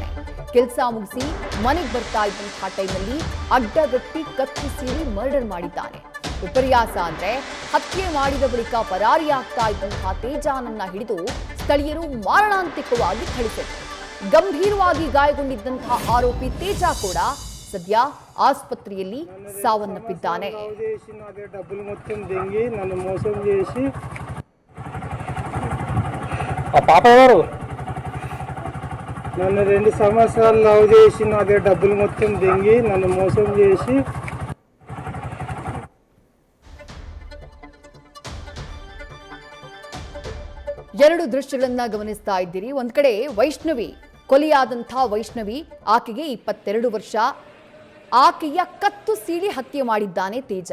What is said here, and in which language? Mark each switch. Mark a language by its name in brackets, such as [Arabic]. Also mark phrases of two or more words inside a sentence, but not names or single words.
[Kannada] ಕೆಲಸ ಮುಗಿಸಿ ಮನೆಗೆ ಬರ್ತಾ ಇದ್ದಂತಹ ಟೈಮಲ್ಲಿ ಅಡ್ಡಗಟ್ಟಿ ಕತ್ತು ಸೀಳಿ ಮರ್ಡರ್ ಮಾಡಿದ್ದಾನೆ. ವಿಪರ್ಯಾಸ ಅಂದ್ರೆ ಹತ್ಯೆ ಮಾಡಿದ ಬಳಿಕ ಪರಾರಿಯಾಗ್ತಾ ಇದ್ದಂತಹ ತೇಜಾನನ್ನ ಹಿಡಿದು ಸ್ಥಳೀಯರು ಮಾರಣಾಂತಿಕವಾಗಿ ಥಳಿಸಿದರು. ಗಂಭೀರವಾಗಿ ಗಾಯಗೊಂಡಿದ್ದಂತಹ ಆರೋಪಿ ತೇಜ ಕೂಡ ಸದ್ಯ ಆಸ್ಪತ್ರೆಯಲ್ಲಿ ಸಾವನ್ನಪ್ಪಿದ್ದಾನೆ. [Telugu] నన్ను 2 సంవత్సరాలు లవ్ చేసి నా దగ్గర డబ్బులు మొత్తం దెంగి నన్ను మోసం చేసి [Kannada] ಎರಡು ದೃಶ್ಯಗಳನ್ನ ಗಮನಿಸ್ತಾ ಇದ್ದೀರಿ. ಒಂದ್ ಕಡೆ ವೈಷ್ಣವಿ, ಕೊಲೆಯಾದಂಥ ವೈಷ್ಣವಿ, ಆಕೆಗೆ 22 ವರ್ಷ. ಆಕೆಯ ಕತ್ತು ಸೀಳಿ ಹತ್ಯೆ ಮಾಡಿದ್ದಾನೆ ತೇಜ.